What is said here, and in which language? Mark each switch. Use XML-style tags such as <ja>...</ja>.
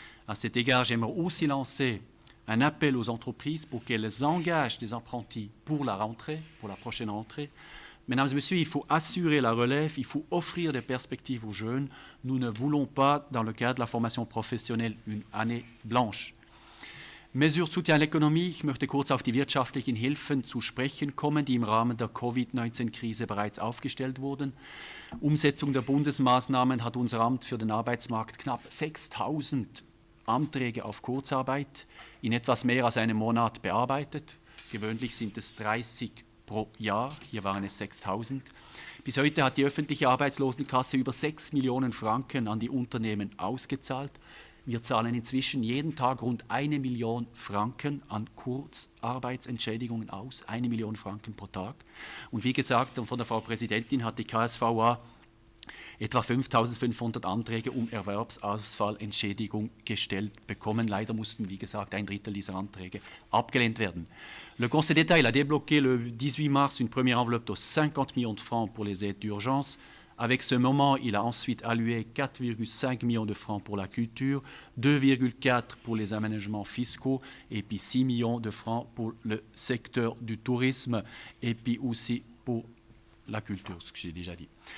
<fr>À cet égard, j'aimerais aussi lancer un appel aux entreprises pour qu'elles engagent des apprentis pour la rentrée, pour la prochaine rentrée. Mesdames et messieurs, il faut assurer la relève, il faut offrir des perspectives aux jeunes. Nous ne voulons pas, dans le cadre de la formation professionnelle, une année blanche. Mesures de Soutien à l'économie.</fr> <de>Ich möchte kurz auf die wirtschaftlichen Hilfen zu sprechen kommen, die im Rahmen der Covid-19-Krise bereits aufgestellt wurden. Umsetzung der Bundesmaßnahmen hat unser Amt für den Arbeitsmarkt knapp 6.000 Anträge auf Kurzarbeit in etwas mehr als einem Monat bearbeitet. Gewöhnlich sind es 30 pro Jahr, hier waren es 6.000. Bis heute hat die öffentliche Arbeitslosenkasse über 6 Millionen Franken an die Unternehmen ausgezahlt. Wir zahlen inzwischen jeden Tag rund 1 Million Franken an Kurzarbeitsentschädigungen aus, 1 Million Franken pro Tag. Und wie gesagt, von der Frau Präsidentin hat die KSVA etwa 5.500 Anträge um Erwerbsausfallentschädigung gestellt bekommen. Leider mussten, wie gesagt, 1/3 dieser Anträge abgelehnt werden.</de> <fr>Le Conseil d'État il a débloqué le 18 mars une première enveloppe de 50 millions de francs pour les aides d'urgence. Avec ce moment, il a ensuite alloué 4,5 millions de francs pour la culture, 2,4 pour les aménagements fiscaux et puis 6 millions de francs pour le secteur du tourisme et puis aussi pour la culture, ce que j'ai déjà dit.</fr>